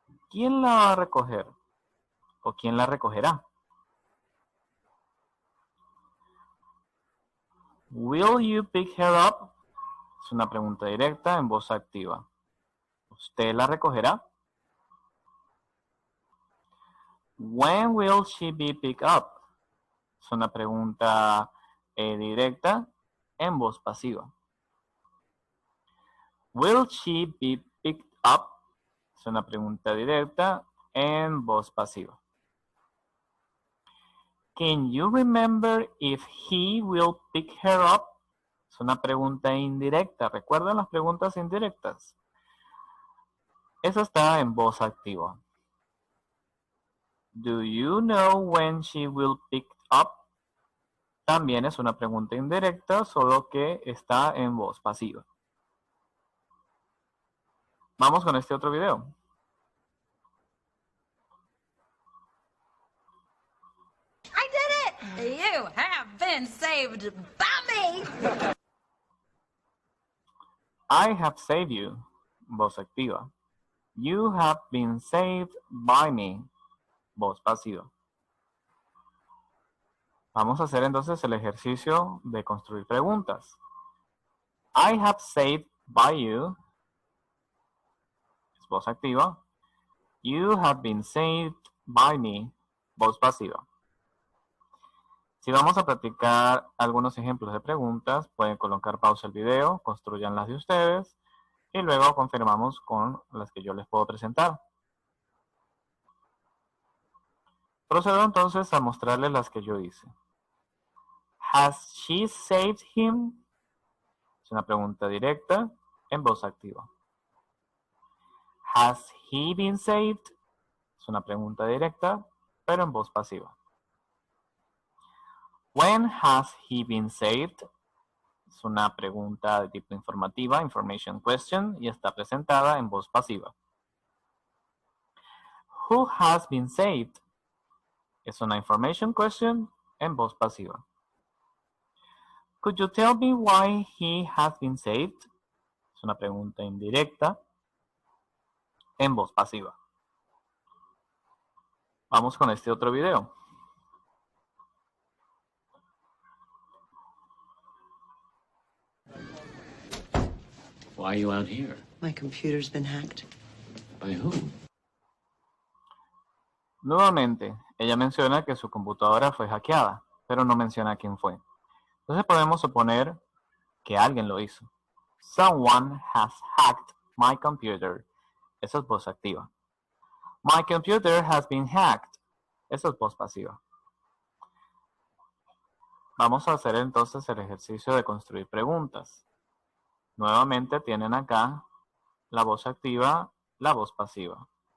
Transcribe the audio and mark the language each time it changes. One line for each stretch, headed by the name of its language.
Spanish: ¿Quién la va a recoger? ¿O quién la recogerá?
English: Will you pick her up?
Spanish: Es una pregunta directa en voz activa. ¿Usted la recogerá?
English: When will she be picked up?
Spanish: Es una pregunta directa en voz pasiva.
English: Will she be picked up?
Spanish: Es una pregunta directa en voz pasiva.
English: Can you remember if he will pick her up?
Spanish: Es una pregunta indirecta. ¿Recuerdan las preguntas indirectas? Esa está en voz activa.
English: Do you know when she will pick up?
Spanish: También es una pregunta indirecta, solo que está en voz pasiva. Vamos con este otro video.
English: I did it! You have been saved by me! I have saved you.
Spanish: Voz activa.
English: You have been saved by me.
Spanish: Voz pasiva. Vamos a hacer entonces el ejercicio de construir preguntas.
English: I have saved by you.
Spanish: Es voz activa.
English: You have been saved by me.
Spanish: Voz pasiva. Si vamos a practicar algunos ejemplos de preguntas, pueden colocar pausa el video, construyan las de ustedes y luego confirmamos con las que yo les puedo presentar. Procedo entonces a mostrarles las que yo hice.
English: Has she saved him?
Spanish: Es una pregunta directa en voz activa.
English: Has he been saved?
Spanish: Es una pregunta directa, pero en voz pasiva.
English: When has he been saved?
Spanish: Es una pregunta de tipo informativa, information question, y está presentada en voz pasiva.
English: Who has been saved?
Spanish: Es una information question en voz pasiva.
English: Could you tell me why he has been saved?
Spanish: Es una pregunta indirecta en voz pasiva. Vamos con este otro video.
English: Why are you out here? My computer's been hacked. By who?
Spanish: Nuevamente, ella menciona que su computadora fue hackeada, pero no menciona quién fue. Entonces podemos suponer que alguien lo hizo.
English: Someone has hacked my computer.
Spanish: Eso es voz activa.
English: My computer has been hacked.
Spanish: Eso es voz pasiva. Vamos a hacer entonces el ejercicio de construir preguntas. Nuevamente tienen acá la voz activa, la voz pasiva.